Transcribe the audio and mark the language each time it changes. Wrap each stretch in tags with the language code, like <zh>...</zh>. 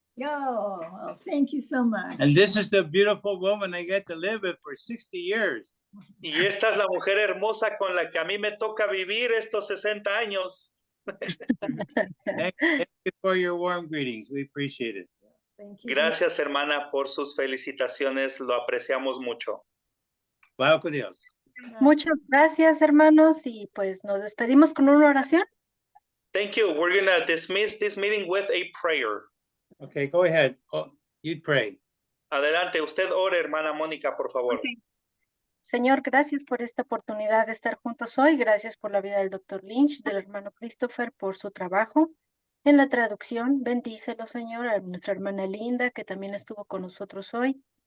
<en>Oh, well, thank you so much. And this is the beautiful woman I get to live with for 60 years.</en> <es>Y esta es la mujer hermosa con la que a mí me toca vivir estos 60 años.</es> <en>Thank you for your warm greetings. We appreciate it. Yes, thank you.</en> <es>Gracias, hermana, por sus felicitaciones. Lo apreciamos mucho. Bye con Dios. Muchas gracias, hermanos, y pues nos despedimos con una oración.</es> <en>Thank you. We're going to dismiss this meeting with a prayer. Okay, go ahead. Oh, you pray.</en> <es>Adelante, usted ore, hermana Mónica, por favor. Señor, gracias por esta oportunidad de estar juntos hoy. Gracias por la vida del doctor Lynch, del hermano Christopher, por su trabajo en la traducción. Bendícelo, Señor, a nuestra hermana Linda, que también estuvo con nosotros hoy.</es>